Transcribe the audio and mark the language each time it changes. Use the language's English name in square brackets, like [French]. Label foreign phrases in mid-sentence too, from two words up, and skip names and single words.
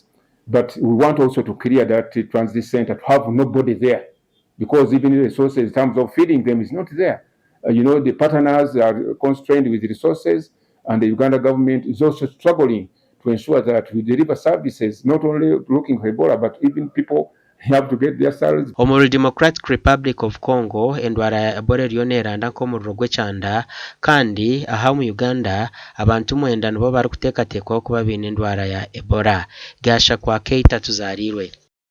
[English] But we want also to clear that transit center to have nobody there, because even the resources in terms of feeding them is not there. The partners are constrained with resources, and the Uganda government is also struggling to ensure that we deliver services, not only looking for Ebola, but even people have to get their salaries. [Nyankole] Omu Democratic Republic of Congo endwara ya Ebola eriyo neranda nk'omuriro gw'ekyanda, kandi aha mu Uganda abantu 9 nibo bari kuteekateekwaho kuba baine endwara ya Ebola. Gasha kwakiira tuzarirwe.